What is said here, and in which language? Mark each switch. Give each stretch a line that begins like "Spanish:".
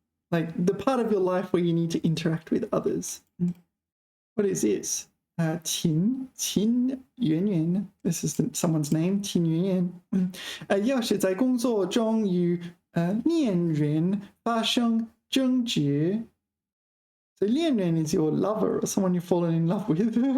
English: Like the part of your life where you need to interact with others. What is this? Qin Yuan. This is someone's name, Qin Yuan.
Chinese: 要是在工作中与恋人发生争执。
English: So
Chinese: 恋人
English: is your lover or someone you've fallen in love with.